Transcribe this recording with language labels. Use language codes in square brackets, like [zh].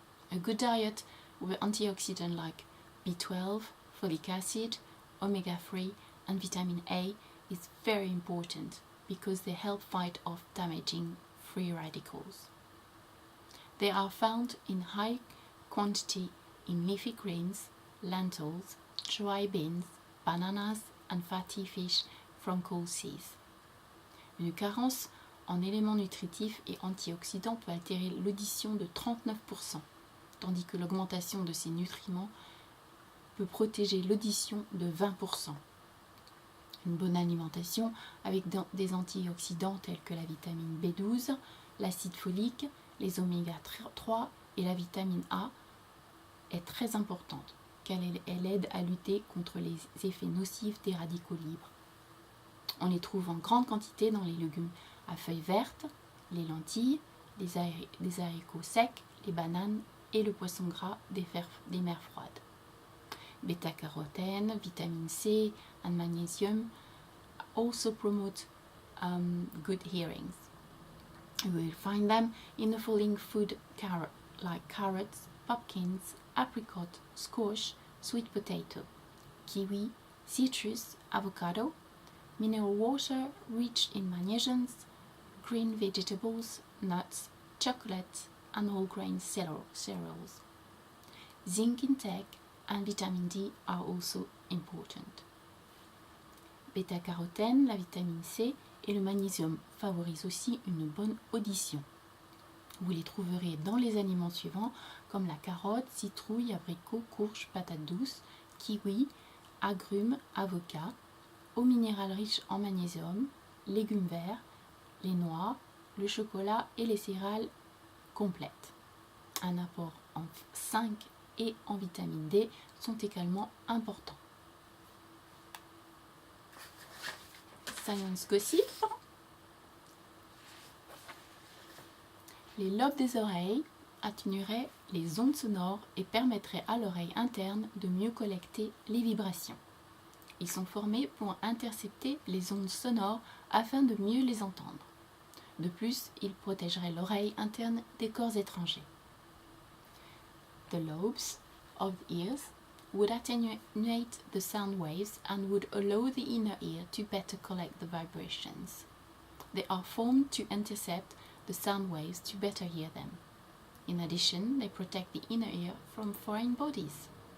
[en] A good diet with antioxidants like B12, folic acid, omega-3 and vitamin A is very important because they help fight off damaging free radicals. They are found in high quantity in leafy greens, lentils, dry beans, bananas and fatty fish from cold seas. [fr] Une carence en éléments nutritifs et antioxydants peut altérer l'audition de 39%, tandis que l'augmentation de ces nutriments peut protéger l'audition de 20%. Une bonne alimentation avec des antioxydants tels que la vitamine B12, l'acide folique, les oméga 3 et la vitamine A est très importante car elle aide à lutter contre les effets nocifs des radicaux libres. On les trouve en grande quantité dans les légumes à feuilles vertes, les lentilles, les haricots secs, les bananes et le poisson gras des mers froides. [en] Bêta-carotène, vitamine C and magnesium also promote good hearings. You will find them in the following food like carrots, pumpkins, apricot, squash, sweet potato, kiwi, citrus, avocado, mineral water rich in magnesiums, green vegetables, nuts, chocolate, and whole grain cereals. Zinc intake and vitamin D are also important. [fr] Bêta-carotène, la vitamine C et le magnésium favorisent aussi une bonne audition. Vous les trouverez dans les aliments suivants comme la carotte, citrouille, abricot, courge, patate douce, kiwi, agrumes, avocat, eau minérale riche en magnésium, légumes verts, les noix, le chocolat et les céréales complètes. Un apport en 5 et en vitamine D sont également importants. [en] Science gossip. [fr] Les lobes des oreilles atténueraient les ondes sonores et permettraient à l'oreille interne de mieux collecter les vibrations. Ils sont formés pour intercepter les ondes sonores afin de mieux les entendre. De plus, ils protégeraient l'oreille interne des corps étrangers. [en] The lobes of the ears would attenuate the sound waves and would allow the inner ear to better collect the vibrations. They are formed to intercept the sound waves to better hear them. In addition, they protect the inner ear from foreign bodies.